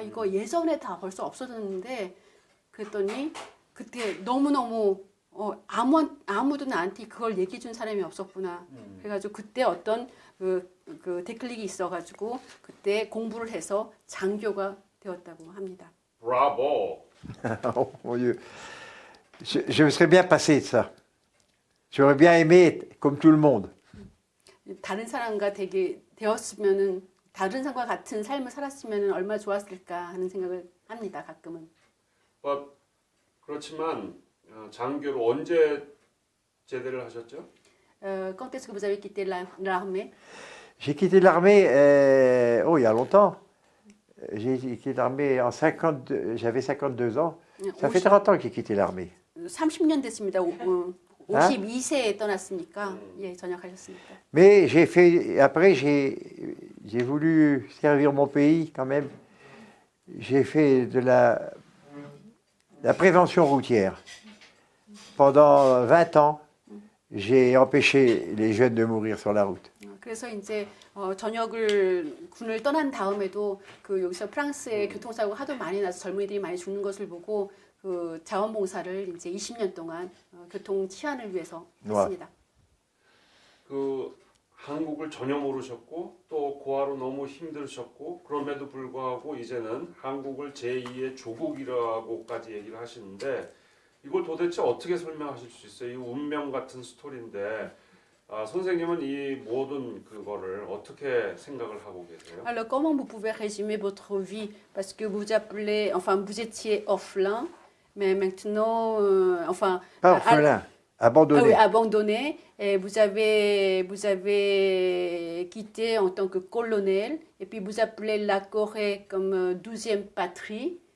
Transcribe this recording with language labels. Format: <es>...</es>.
<ko>이거 예전에 다 벌써 없어졌는데 그랬더니 그때 너무너무 아무도 나한테 그걸 얘기해 준 사람이 없었구나. 그래가지고 그때 어떤 그 데클릭이 있어가지고 그때 공부를 해서 장교가 되었다고 합니다. 브라보.</ko> <fr>Oh mon Dieu. Je me serais bien passé de ça. J'aurais bien aimé être comme tout le monde.</fr> <ko>다른 사람과 되었으면은 다른 사람과 같은 삶을 살았으면은 얼마나 좋았을까 하는 생각을 합니다. 가끔은. 그렇지만 장교로 언제 제대를 하셨죠?</ko> <fr>Quand est-ce que vous avez quitté l'armée? J'ai quitté l'armée, il y a longtemps. J'ai quitté l'armée en 52, j'avais 52 ans. Ça fait 30 ans que j'ai quitté l'armée.</fr> <ko>30년 됐습니다. 52세에 떠났으니까 예, 전역하셨으니까.</ko> <fr>Mais après j'ai voulu servir mon pays quand même. J'ai fait de la prévention routière. Pendant 20 ans, j'ai empêché les jeunes de mourir sur la route.</fr> <ko>그래서 이제 군을 떠난 다음에도 그 여기서 프랑스의 교통사고가 하도 많이 나서 젊은이들이 많이 죽는 것을 보고 그 자원봉사를 이제 20년 동안 교통 치안을 위해서 했습니다. 그 한국을 전혀 모르셨고 또 고아로 너무 힘드셨고 그럼에도 불구하고 이제는 한국을 제2의 조국이라고까지 얘기를 하시는데 이걸 도대체 어떻게 설명하실 수 있어요? 이 운명 같은 스토리인데 선생님은 이 모든 그거를 어떻게 생각을 하고 계세요?</ko> <fr>Alors comment vous pouvez résumer votre vie parce que vous étiez orphelin mais maintenant Pas orphelin, abandonné. Ah oui, abandonné et vous avez quitté en tant que colonel et puis vous appelez la Corée comme 12e patrie.</fr>